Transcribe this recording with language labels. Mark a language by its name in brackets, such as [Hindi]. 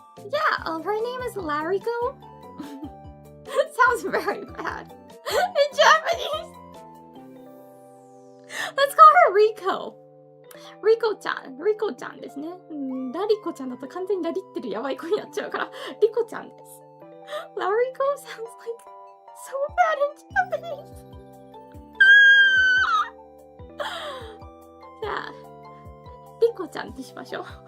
[English] Yeah, her name is Lariko. Sounds very bad in Japanese. Let's call her Riko. Riko-chan. [Japanese] Riko-chan ですね。ラリコちゃんだと完全にラリってるやばい子になっちゃうから、リコちゃんです。 [English] Lariko sounds like so bad in Japanese. [Japanese] じゃあ、リコちゃんってしましょう。